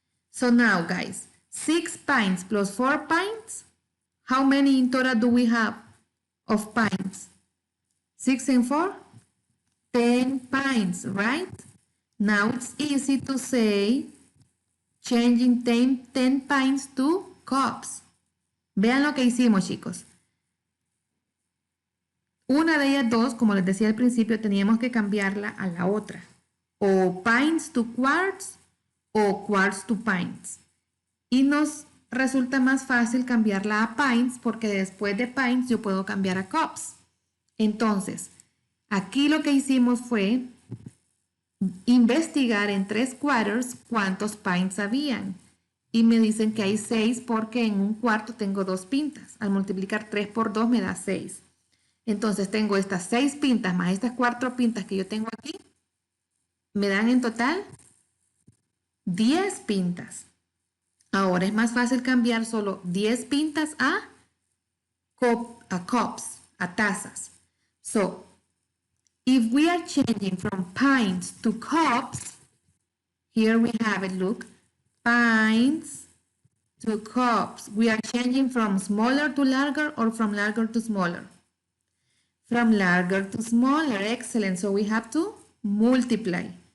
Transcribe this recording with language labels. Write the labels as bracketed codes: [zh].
[en] So now, guys, 6 pints plus 4 pints. How many in total do we have of pints? 6 and 4? 10 pints, right? Now it's easy to say changing 10 pints to cups. [es] Vean lo que hicimos, chicos. Una de ellas dos, como les decía al principio, teníamos que cambiarla a la otra. [en] O pints to quarts o quarts to pints. [es] Y nos resulta más fácil cambiarla a pints porque después de pints yo puedo cambiar a cups. Entonces, aquí lo que hicimos fue investigar en 3/4 cuántos pints habían. Y me dicen que hay 6 porque en un cuarto tengo 2 pintas. Al multiplicar 3 por 2 me da 6. Entonces tengo estas 6 pintas más estas 4 pintas que yo tengo aquí. Me dan en total 10 pintas. Ahora es más fácil cambiar solo 10 pintas a cups, a tazas. [en] So, if we are changing from pints to cups, here we have it, look. Pints to cups. We are changing from smaller to larger or from larger to smaller? From larger to smaller. Excellent. So we have to multiply.